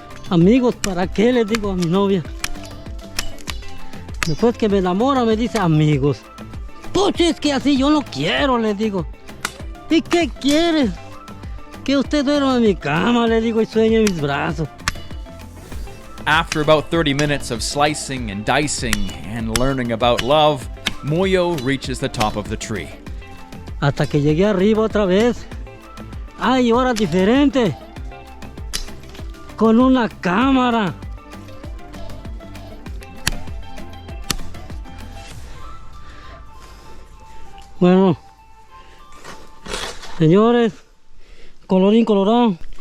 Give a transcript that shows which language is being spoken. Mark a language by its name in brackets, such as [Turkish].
[Spanish] Amigos, ¿para qué les digo a mi novia? Después que me enamora me dice amigos. Pucha, es que así yo no quiero, le digo. ¿Y qué quieres? Que usted duerma en mi cama, le digo, y sueñe en mis brazos. [English] After about 30 minutes of slicing and dicing and learning about love, Moyo reaches the top of the tree. [Spanish] Hasta que llegué arriba otra vez. Ay, ahora diferente. Con una cámara. Bueno, señores, colorín colorado.